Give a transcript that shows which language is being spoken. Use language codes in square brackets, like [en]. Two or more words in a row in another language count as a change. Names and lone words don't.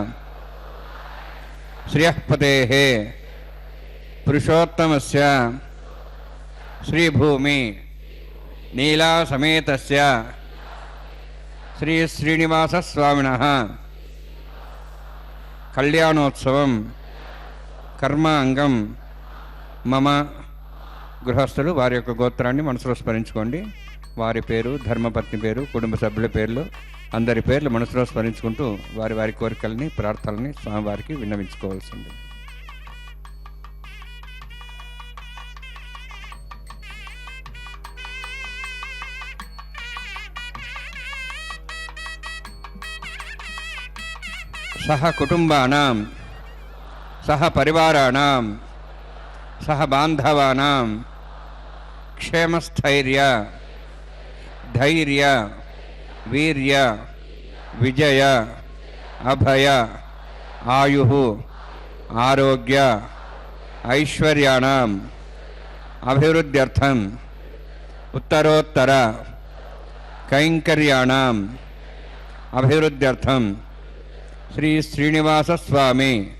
[sa] श्रियःपतेः पुरुषोत्तमस्य श्रीभूमि नीलासमेतस्य श्री श्रीनिवासस्वामिनः कल्याणोत्सवं कर्मांगं मम [te] గృహస్థులు వారి యొక్క గోత్రాన్ని మనసులో స్మరించుకోండి. వారి పేరు, ధర్మపత్ని పేరు, కుటుంబ సభ్యుల పేర్లు, అందరి పేర్లు మనసులో స్మరించుకుంటూ వారి వారి కోరికల్ని, ప్రార్థనల్ని స్వామివారికి విన్నవించుకోవాల్సింది. [sa] సహ కుటుంబానాం సహ పరివారాణాం సహ బాంధవానాం क्षेमस्थैर्य धैर्य वीर्य विजय अभय आयुः आरोग्य ऐश्वर्याणाम् अभिवृद्ध्यर्थम् उत्तरोत्तर कैंकर्याणाम् अभिवृद्ध्यर्थम् श्री श्रीनिवास स्वामी